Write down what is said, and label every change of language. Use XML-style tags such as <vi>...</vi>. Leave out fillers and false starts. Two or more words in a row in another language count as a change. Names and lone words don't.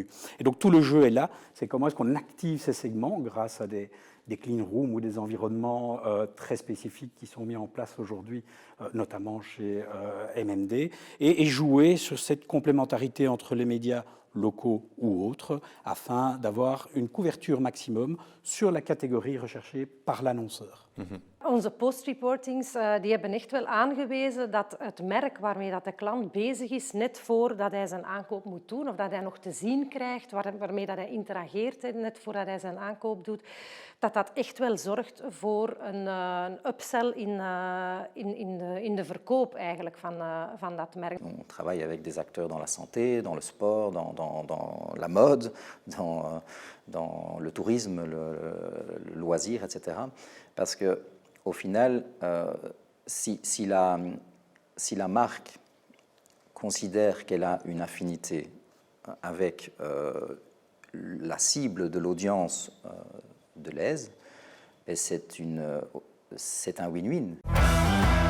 <fr>Et donc, tout le jeu est là. C'est comment est-ce qu'on active ces segments grâce à des</fr> <en>clean rooms</en> <fr>ou des environnements très spécifiques qui sont mis en place aujourd'hui, notamment chez MMD, et jouer sur cette complémentarité entre les médias locaux ou autres, afin d'avoir une couverture maximum sur la catégorie recherchée par l'annonceur.</fr> <nl>Onze post-reportings die hebben echt wel aangewezen dat het merk waarmee dat de klant bezig is, net voordat hij zijn aankoop moet doen, of dat hij nog te zien krijgt, waarmee dat hij interageert, net voordat hij zijn aankoop doet, dat echt wel zorgt voor een upsell in de verkoop eigenlijk van dat merk.</nl> <fr>On travaille avec des acteurs dans la santé, dans le sport, dans la mode, dans le tourisme, le loisir, etc. Parce que, au final, si la marque considère qu'elle a une affinité avec la cible de l'audience de Deleuze, c'est un win-win.</fr>